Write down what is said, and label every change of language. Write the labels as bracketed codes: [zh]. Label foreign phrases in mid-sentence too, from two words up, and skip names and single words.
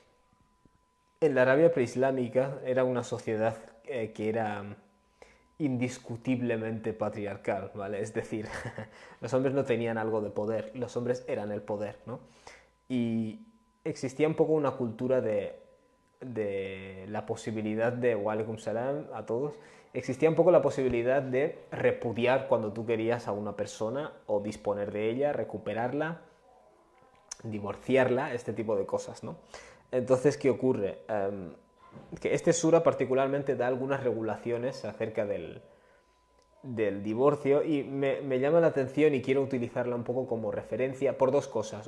[es] En la Arabia preislámica era una sociedad que era indiscutiblemente patriarcal, ¿vale? Es decir, los hombres no tenían algo de poder, los hombres eran el poder, ¿no? Y existía un poco una cultura de la posibilidad de, [ar] وعليكم السلام [es] a todos, existía un poco la posibilidad de repudiar cuando tú querías a una persona o disponer de ella, recuperarla, divorciarla, este tipo de cosas, ¿no? Entonces, ¿qué ocurre? Que este sura particularmente da algunas regulaciones acerca del divorcio y me llama la atención y quiero utilizarla un poco como referencia por dos cosas.